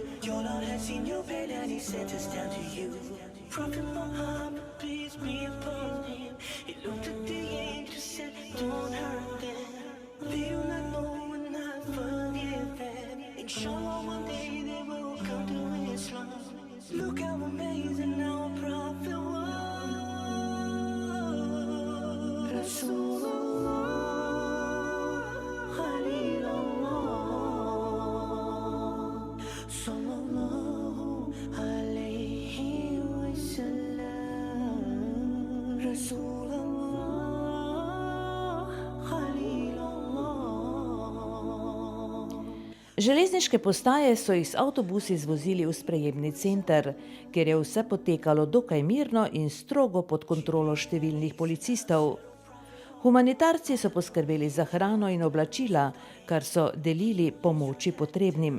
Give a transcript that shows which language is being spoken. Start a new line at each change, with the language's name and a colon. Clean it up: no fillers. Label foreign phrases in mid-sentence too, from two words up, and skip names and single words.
English: Your Lord has seen your pain and he sent us down to you. Prophet Muhammad, peace be upon him, he looked at the angel, said, don't hurt them. They do not know and not forgive them. Inshallah one day they will come to Islam. Look how amazing our prophet was.
Arabic: رسول الله، خليل الله، صلى الله عليه وسلم. رسول الله، خليل الله.
Slovenian: Železniške postaje so jih z avtobusi zvozili v sprejemni center, kjer je vse potekalo dokaj mirno in strogo pod kontrolo številnih policistov. Humanitarci so poskrbeli za hrano in oblačila, kar so delili pomoči potrebnim.